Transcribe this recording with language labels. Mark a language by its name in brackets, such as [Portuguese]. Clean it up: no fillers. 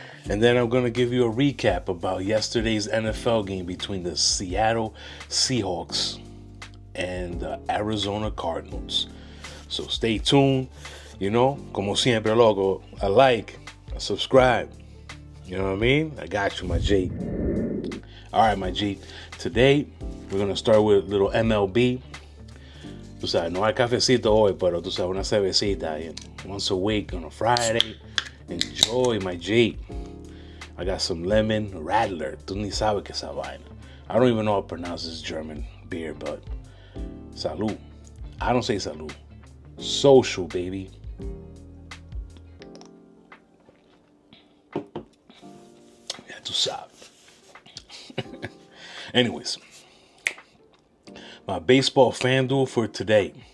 [English] And then I'm going to give you a recap about yesterday's NFL game between the Seattle Seahawks and the Arizona Cardinals. So stay tuned. [Spanish] Como siempre, loco, [English] a like, a subscribe. You know what I mean? I got you, my G. All right, my G. Today, we're going to start with a little MLB. [Spanish] Tú sabes, no hay cafecito hoy, pero tú sabes, una cervecita. [English] Once a week on a Friday. Enjoy, my G. I got some lemon Radler. [Spanish] Tú ni sabes que esa vaina. [English] I don't even know how to pronounce this German beer, but salud. I don't say salud. Social, baby. Yeah, [Spanish] tú sabes. [English] Anyways, my baseball FanDuel for today.